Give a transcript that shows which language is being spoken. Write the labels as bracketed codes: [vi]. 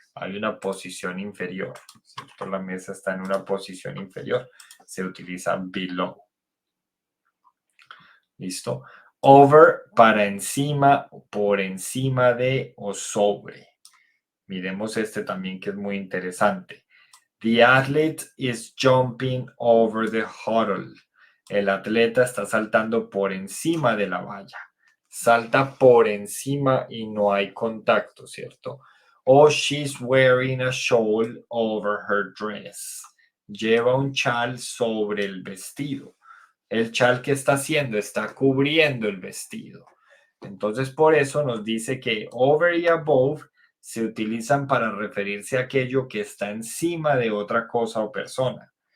[es] Hay una posición inferior, ¿cierto? La mesa está en una posición inferior. Se utiliza below. ¿Listo? Over para encima, por encima de o sobre. Miremos este también que es muy interesante. [en] The athlete is jumping over the hurdle. [es] El atleta está saltando por encima de la valla. Salta por encima y no hay contacto, ¿cierto? [en] O she's wearing a shawl over her dress. [es] Lleva un chal sobre el vestido. El chal que está haciendo está cubriendo el vestido. Entonces, por eso nos dice que over y above se utilizan para referirse a aquello que está encima de otra cosa o persona.